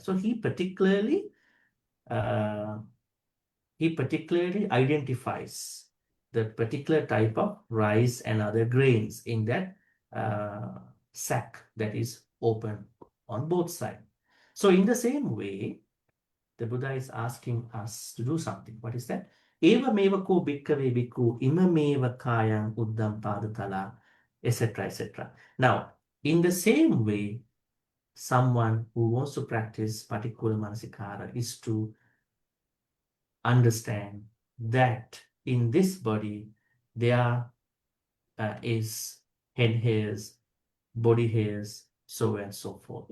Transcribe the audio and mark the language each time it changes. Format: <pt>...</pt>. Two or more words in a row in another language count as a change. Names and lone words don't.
<en>So he particularly identifies the particular type of rice and other grains in that sack that is open on both sides. So in the same way, the Buddha is asking us to do something. What is that?</en> <pi>Eva meva ko bhikkave bhikkhu imameva kayang uddam padatala,</pi> <en>etc., etc. Now, in the same way, someone who wants to practice Paṭikkūlamanasikāra is to understand that in this body there is head hairs, body hairs, so and so forth.</en>